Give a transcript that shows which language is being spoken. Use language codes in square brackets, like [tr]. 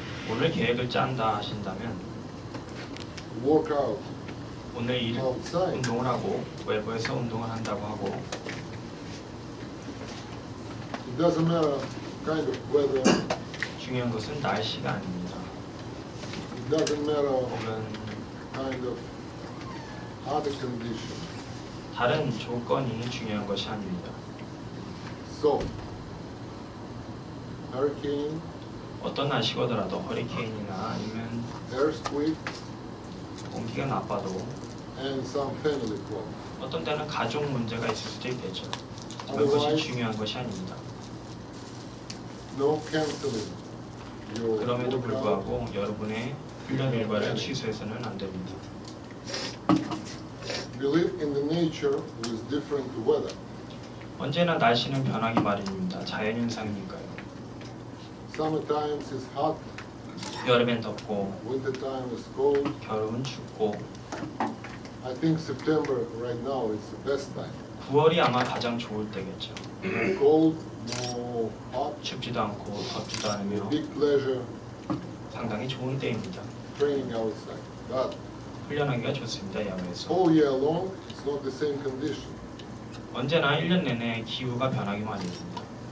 [ko] 오늘 계획을 짠다 하신다면 [en] work out [ko] 오늘 [en] outside, [ko] 운동을 하고 외부에서 운동을 한다고 하고 [en] it doesn't matter kind of weather, [ko] 중요한 것은 날씨가 아닙니다. [en] it doesn't matter [ko] 혹은 [en] kind of other condition. [ko] 다른 조건이 중요한 것이 아닙니다. [en] So, hurricane, [ko] 어떤 날씨가 오더라도 허리케인이나 아니면 [en] earthquake, [ko] 공기가 나빠도 [en] and some family problem. [ko] 어떤 때는 가족 문제가 있을 수도 있겠죠. 그것이 중요한 것이 아닙니다. [en] No canceling your [ko] 그럼에도 [en] workout. [ko] 불구하고 여러분의 훈련 일과를 취소해서는 안 됩니다. [en] We live in the nature with different weather. [ko] 언제나 날씨는 변하기 마련입니다. 자연현상이니까요. [en] Summertime is hot, [ko] 여름엔 덥고 [en] wintertime is cold. [ko] 겨울은 춥고 [en] I think September right now is the best time. [ko] 9월이 아마 가장 좋을 때겠죠. [en] No cold, no hot. [ko] 춥지도 않고 덥지도 않으며 [en] Big pleasure [ko] 상당히 좋은 때입니다. [en] training outside. But [ko] 훈련하기가 좋습니다. 야외에서. [en] all year long, it's not the same condition. [ko] 언제나 1년 내내 기후가 변하기 마련입니다.